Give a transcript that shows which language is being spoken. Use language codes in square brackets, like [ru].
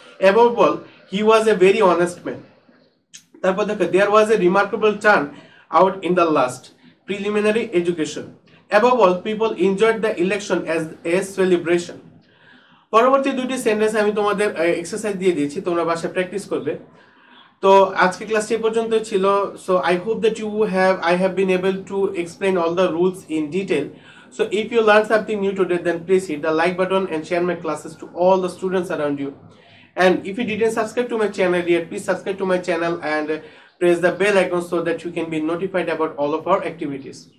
[en] Above all, he was a very honest man. [bn] তারপর দেখো, [en] there was a remarkable turn out in the last preliminary education. Above all, people enjoyed the election as a celebration. [bn] পরবর্তী দুটি sentence আমি তোমাদের exercise দিয়ে দিয়েছি, তোমরা বাসায় প্র্যাকটিস করবে। তো আজকে ক্লাসটি পর্যন্ত ছিল। [en] So I hope that I have been able to explain all the rules in detail. So if you learned something new today, then please hit the like button and share my classes to all the students around you. And if you didn't subscribe to my channel yet, please subscribe to my channel and press the bell icon so that you can be notified about all of our activities.